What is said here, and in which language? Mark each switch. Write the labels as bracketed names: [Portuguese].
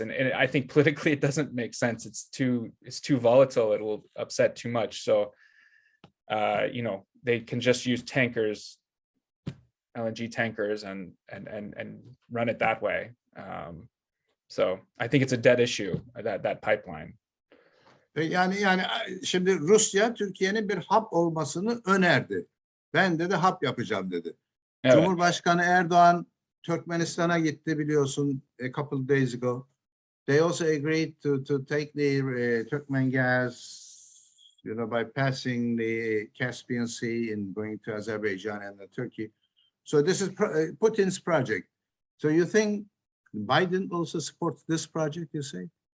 [English] And I think politically it doesn't make sense. It's too volatile. It will upset too much. So, you know, they can just use tankers, LNG tankers, and run it that way. So I think it's a dead issue, that pipeline. [Turkish] Yani şimdi Rusya Türkiye'nin bir hap olmasını önerdi. Ben dedi hap yapacağım dedi. Evet. Cumhurbaşkanı Erdoğan Türkmenistan'a gitti biliyorsun [English] a couple days ago. They also agreed to take the Turkmen gas, you know, by passing the Caspian Sea and going to Azerbaijan and Turkey. So this is Putin's project. So you think Biden also supports this project, you say?